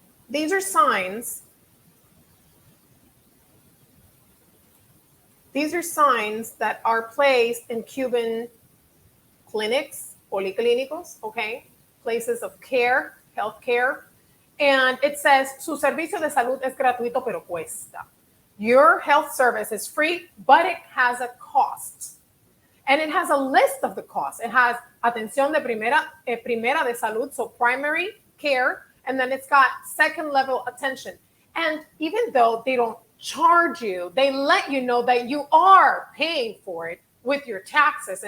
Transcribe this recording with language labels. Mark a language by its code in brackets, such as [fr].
[en] These are signs. These are signs that are placed in Cuban clinics, policlínicos, okay, places of care, health care. And it says, [es] su servicio de salud es gratuito, pero cuesta. [en] Your health service is free, but it has a cost. And it has a list of the costs. It has [es] atención de primera de salud, [en] so primary care, and then it's got second level attention. And even though they don't charge you, they let you know that you are paying for it with your taxes.